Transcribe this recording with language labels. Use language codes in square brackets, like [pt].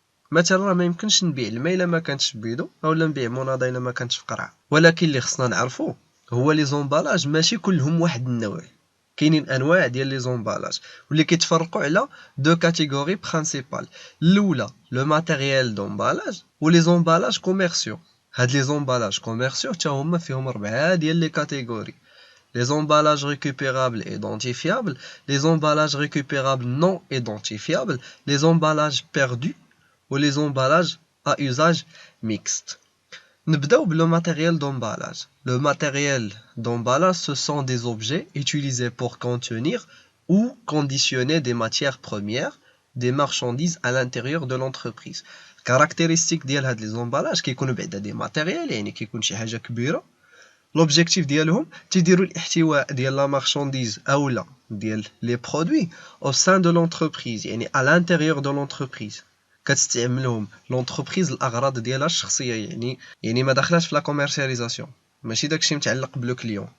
[ar] مثلا راه ما يمكنش نبيع الماء الا ما كانتش بيدو، اولا نبيع مناضه الا ما كانتش في قرعه. ولكن اللي خصنا نعرفو هو لي زومبالاج ماشي كلهم واحد النوع، كاينين انواع ديال لي زومبالاج واللي كيتفرقوا على دو كاتيجوري برينسيبال. الاولى [fr] لو ماتيريال دومبالاج [ar] و [fr] لي زومبالاج كوميرسيو. [ar] هاد لي زومبالاج كوميرسيو حتى هما فيهم 4 ديال لي كاتيجوري: [fr] les emballages récupérables et identifiables, les emballages récupérables non identifiables, les emballages perdus ou les emballages à usage mixte. [ar] نبداو بلو [fr] matériel d'emballage. Le matériel d'emballage, ce sont des objets utilisés pour contenir ou conditionner des matières premières, des marchandises à l'intérieur de l'entreprise. [ar] Caractéristique ديال هاد [fr] les emballages [ar] كيكونوا بعدا [fr] des matériels، [ar] يعني كيكون شي حاجة كبيرة. لوبجيكتيف ديالهم تيديروا الاحتواء ديال لا مارشانديز اولا ديال لي برودوي [fr] او سان دو لونتربريز، [ar] يعني على [fr] الانتيريور دو لونتربريز. [ar] كتستعملهم لونتربريز الاغراض ديالها الشخصيه، يعني ما داخلاش في [fr] لا كوميرسياليزاسيون، [ar] ماشي داكشي متعلق بلو كليون.